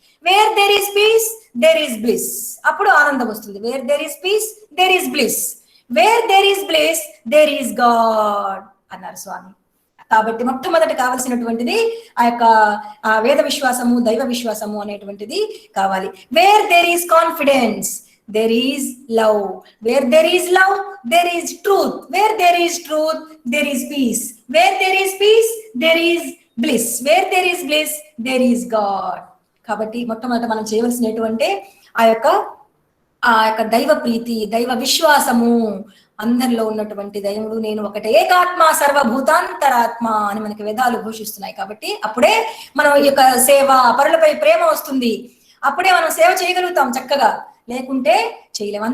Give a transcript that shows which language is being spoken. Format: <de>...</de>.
<en>where there is peace there is bliss,</en> <te>అప్పుడు ఆనందం వస్తుంది.</te> <en>where there is peace there is bliss, where there is bliss there is God</en> <te>అన్నారు స్వామి. కాబట్టి మొట్టమొదటి కావలసినటువంటిది ఆ యొక్క వేద విశ్వాసము, దైవ విశ్వాసము అనేటువంటిది కావాలి.</te> <en>Where there is confidence there is love, where there is love there is truth, where there is truth there is peace, where there is peace there is bliss, where there is bliss there is God.</en> <te>కాబట్టి మొట్టమొదట మనం చేయవలసినటువంటి ఆ యొక్క దైవ ప్రీతి, దైవ విశ్వాసము, అందరిలో ఉన్నటువంటి దైవముడు నేను ఒకటే, ఏకాత్మ సర్వభూతాంతరాత్మ అని మనకి వేదాలు ఘోషిస్తున్నాయి. కాబట్టి అప్పుడే మనం ఈ యొక్క సేవ, పరులపై ప్రేమ వస్తుంది, అప్పుడే మనం సేవ చేయగలుగుతాం చక్కగా, లేకుంటే చేయలేము.</te>